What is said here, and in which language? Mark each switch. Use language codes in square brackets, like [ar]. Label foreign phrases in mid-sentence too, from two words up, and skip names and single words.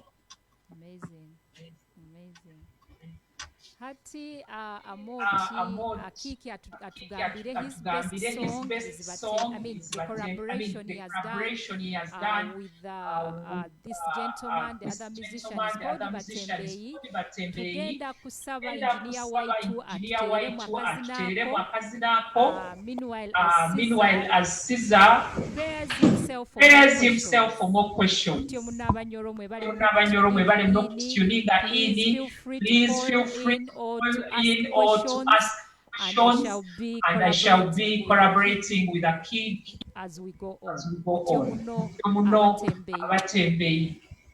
[en] Amazing. Amazing. [nyo] Hati Amoti Akiiki atugambire [en] his best song is the collaboration he has done with this gentleman, the other musician is called Batembei. [nyo] Tugenda kusaba engineer waitu atuteeremu akazinaako. [en] Meanwhile, as Caesar prepares himself for more questions. [nyo] Mutyo munnabanyoro mwebale mukutuninga ini. [en] Please feel free to call in or to ask questions, and I shall be collaborating with Akiiki as we go on. Abatembei.